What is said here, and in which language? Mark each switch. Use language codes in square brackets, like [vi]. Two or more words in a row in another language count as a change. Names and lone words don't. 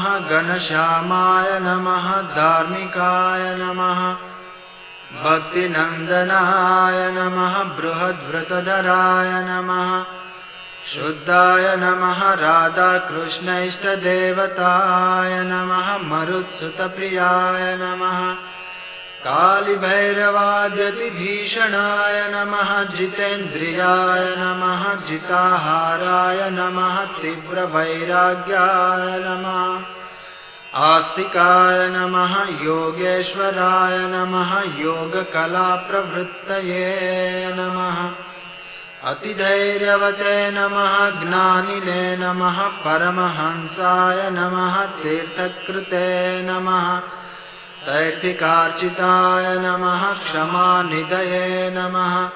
[sa] ઘનશ્યામાય નમઃ. ધાર્મિકાય નમઃ. ભક્તિનંદનાય નમઃ. બૃહદ્વ્રતધરાય નમઃ. શુદ્ધાય નમઃ. રાધાકૃષ્ણ ઇષ્ટદેવતાય નમઃ. મરુત્સુતપ્રિયાય નમઃ. कालिभैरवाद्यतिभीषणाय नमः जितेन्द्रियाय नमः जिताहाराय नमः तीव्रवैराग्याय नमः आस्तिकाय नमः योगेश्वराय नमः योगकलाप्रवृत्तये नमः अतिधैर्यवते नमः ज्ञानिने नमः परमहंसाय नमः तीर्थकृते नमः तैर्थिकार्चिताय नमः क्षमानिधये नमः